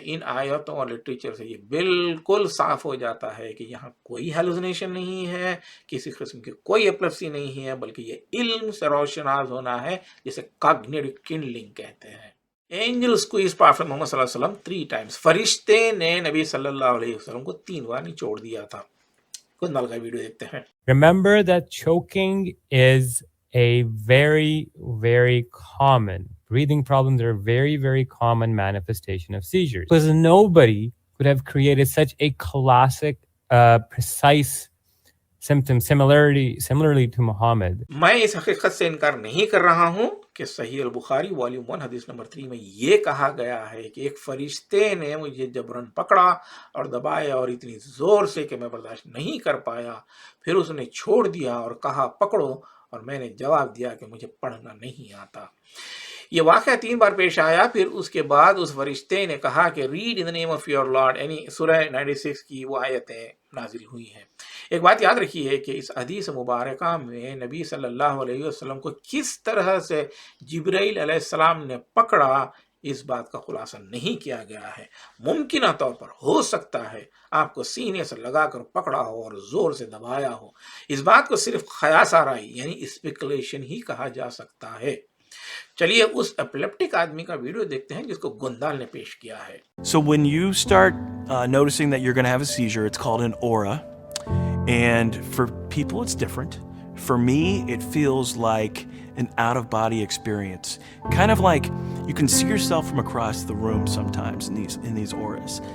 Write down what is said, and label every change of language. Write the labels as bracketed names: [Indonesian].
[Hindi] इन आयतों और लिटरेचर से ये बिल्कुल साफ हो जाता है कि यहाँ कोई हेलुसिनेशन नहीं है, किसी किस्म की कोई एपिलेप्सी नहीं है, बल्कि ये इल्म से रोशनास होना है जिसे कॉग्निटिव किंडलिंग कहते हैं। [English] angel squeeze prophet [Hindi] मोहम्मद सल्लल्लाहु अलैहि वसल्लम [English] 3 times, [Hindi] फरिश्ते ने नबी सल्लल्लाहु अलैहि वसल्लम को 3 बार निचोड़ दिया था। खुद नल का वीडियो देखते हैं। [English] Remember that choking is a very, very common, breathing problems are a very, very common manifestation of seizures. Because nobody could have created such a classic, precise symptom similarly to Muhammad. [Hindi] मैं इस हकीकत से इनकार नहीं कर रहा हूँ कि सही अल-बुखारी वॉल्यूम 1 हदीस नंबर 3 में ये कहा गया है कि एक फरिश्ते ने मुझे जबरन पकड़ा और दबाया और इतनी जोर से कि मैं बर्दाश्त नहीं कर पाया, फिर उसने छोड़ दिया और कहा पकड़ो, और मैंने जवाब दिया कि मुझे पढ़ना नहीं आता। ये वाक़या 3 बार पेश आया। फिर उसके बाद उस फरिश्ते ने कहा कि [English] read in the name of your lord, [Hindi] यानी सूरह 96 की वो आयतें नाजिल हुई हैं। एक बात याद रखिए कि इस हदीस मुबारका में नबी सल्लल्लाहु अलैहि वसल्लम को किस तरह से जिब्राइल अलैहिस्सलाम ने पकड़ा इस बात का खुलासा नहीं किया गया है। मुमकिन तौर पर हो सकता है आपको सीने से लगाकर पकड़ा हो और जोर से दबाया हो। इस बात को सिर्फ ख़यास आराई यानी स्पेकुलेशन ही कहा जा सकता है। चलिए उस एपिलेप्टिक आदमी का वीडियो देखते हैं जिसको गुंदाल ने पेश किया है। [English] So when you start noticing that you're going to have a seizure, it's called an aura, and for people it's different. For me, it feels like an out-of-body experience, kind of like you can see yourself from across the room sometimes in these auras.